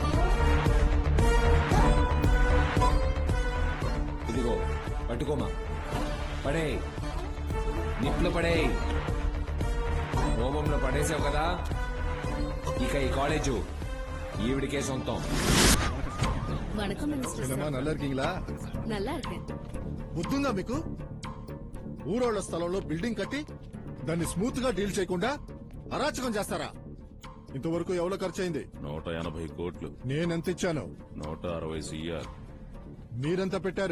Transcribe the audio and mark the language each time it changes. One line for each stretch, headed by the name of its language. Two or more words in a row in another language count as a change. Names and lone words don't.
Telugu: ఇదిగో పట్టుకోమా, పడే, నిప్లో పడే. హోమంలో పడేసావు కదా, ఇక ఈ కాలేజు ఈవిడికే సొంతం. వణకం మినిస్టర్
Tamil: என்னம்மா நல்லா இருக்கீங்களா? నల్లా இருக்கேன்.
Telugu: బుద్ధుందా మీకు? ఊరోళ్ల స్థలంలో బిల్డింగ్ కట్టి దాన్ని స్మూత్ గా డీల్ చేయకుండా అరాచకం చేస్తారా? ఇంతవరకు ఎవరో ఖర్చు అయింది? 180 కోట్లు. నేనెంత ఇచ్చాను? 160 CR. మీరెంత పెట్టారు?